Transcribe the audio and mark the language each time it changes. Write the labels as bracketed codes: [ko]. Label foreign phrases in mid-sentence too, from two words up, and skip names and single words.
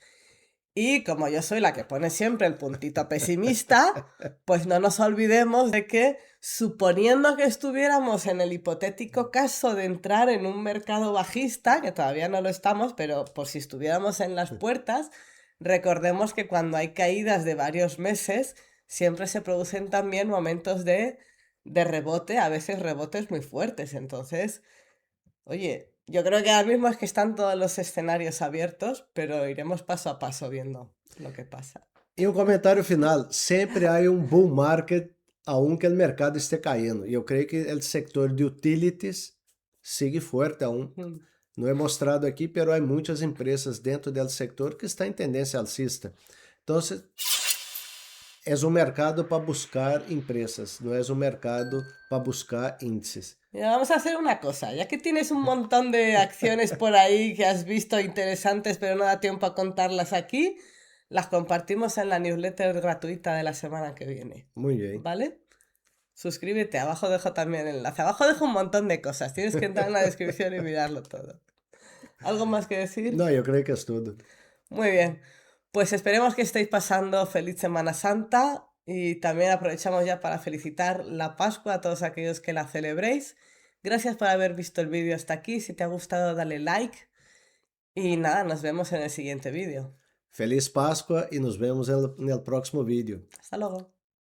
[es] Y como yo soy la que pone siempre el puntito pesimista, pues no nos olvidemos de que suponiendo que estuviéramos en el hipotético caso de entrar en un mercado bajista, que todavía no lo estamos, pero por si estuviéramos en las puertas, recordemos que cuando hay caídas de varios meses, siempre se producen también momentos de rebote, a veces rebotes muy fuertes. Entonces, oye, yo creo que ahora mismo es que están todos los escenarios abiertos, pero iremos paso a paso viendo lo que pasa. [pt] E um comentário final: sempre há um [en] bull market [pt] aunque o mercado esteja caindo. E eu creio que o setor de utilities sigue forte aún. Mm. Não é mostrado aqui, pero há muitas empresas dentro do setor que estão em tendência alcista. Então, é um mercado para buscar empresas, não é um mercado para buscar índices. [es] Mira, vamos a hacer una cosa, ya que tienes un montón de acciones por ahí que has visto interesantes, pero no da tiempo a contarlas aquí, las compartimos en la newsletter gratuita de la semana que viene, [pt] Muito bem. [es] ¿vale? Suscríbete, abajo dejo también el enlace. Abajo dejo un montón de cosas, tienes que entrar en la descripción y mirarlo todo. ¿Algo más que decir? [pt] Não, eu creio que é tudo. [es] Muy bien, pues esperemos que estéis pasando feliz Semana Santa y también aprovechamos ya para felicitar la Pascua a todos aquellos que la celebréis. Gracias por haber visto el vídeo hasta aquí. Si te ha gustado, dale like. Y nada, nos vemos en el siguiente vídeo. [pt] Feliz Páscoa e nos vemos no próximo vídeo. [es] Hasta luego.